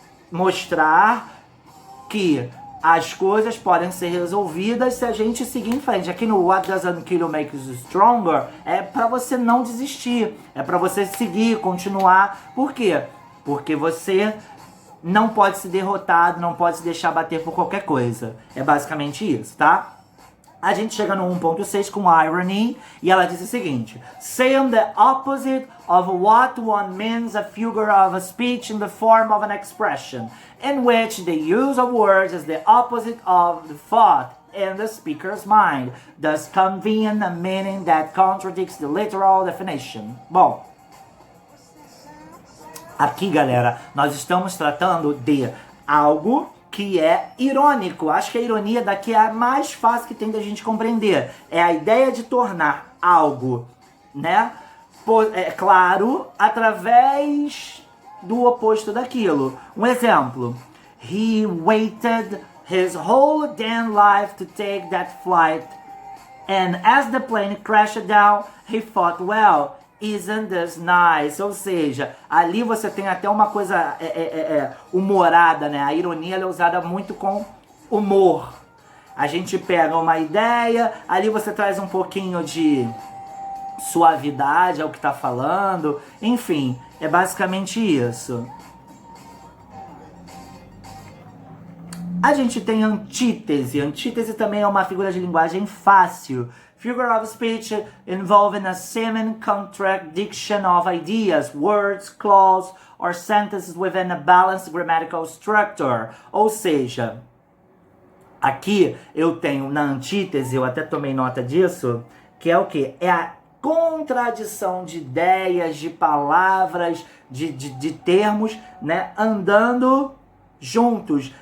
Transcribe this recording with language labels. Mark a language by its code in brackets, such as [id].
[pt] Mostrar que as coisas podem ser resolvidas se a gente seguir em frente. Aqui no What Doesn't Kill You Makes You Stronger é pra você não desistir, é pra você seguir, continuar. Por quê? Porque você não pode ser derrotado, não pode se deixar bater por qualquer coisa. É basicamente isso, tá? A gente chega no 1.6 com irony e ela diz o seguinte: [en] saying the opposite of what one means a figure of a speech in the form of an expression, in which the use of words is the opposite of the thought in the speaker's mind, thus conveying a meaning that contradicts the literal definition. [pt] Bom, aqui, galera, nós estamos tratando de algo que é irônico. Acho que a ironia daqui é a mais fácil que tem da gente compreender. É a ideia de tornar algo, né, claro, através do oposto daquilo. Um exemplo. [en] He waited his whole damn life to take that flight. And as the plane crashed down, he thought, well, isn't this nice? [pt] Ou seja, ali você tem até uma coisa humorada, né? A ironia ela é usada muito com humor. A gente pega uma ideia, ali você traz um pouquinho de suavidade ao que tá falando. Enfim, é basicamente isso. A gente tem antítese. Antítese também é uma figura de linguagem fácil. [en] Figure of speech involving a seeming contradiction of ideas, words, clause, or sentences within a balanced grammatical structure. [pt] Ou seja, aqui eu tenho na antítese, eu até tomei nota disso, que é o quê? É a contradição de ideias, de palavras, de termos, né, andando juntos.